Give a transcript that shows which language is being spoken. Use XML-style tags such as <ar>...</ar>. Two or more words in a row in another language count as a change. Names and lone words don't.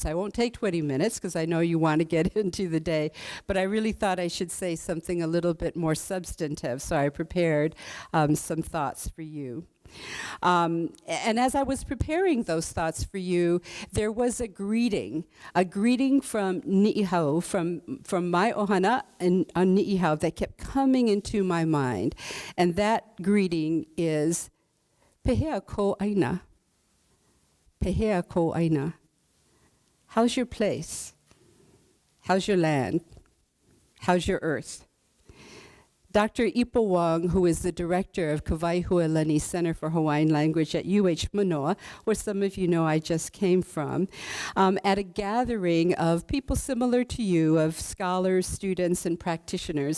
<en>I won't take 20 minutes because I know you want to get into the day, but I really thought I should say something a little bit more substantive, so I prepared some thoughts for you. And as I was preparing those thoughts for you, there was a greeting from Ni'ihau, from my ohana on Ni'ihau that kept coming into my mind. And that greeting is,</en> <haw>Pehea ko aina. Pehea ko aina.</haw> <en>How's your place? How's your land? How's your earth? Dr. Ipo Wong, who is the director of Kawaihualani Center for Hawaiian Language at Mānoa, where some of you know I just came from, at a gathering of people similar to you, of scholars, students, and practitioners.</en>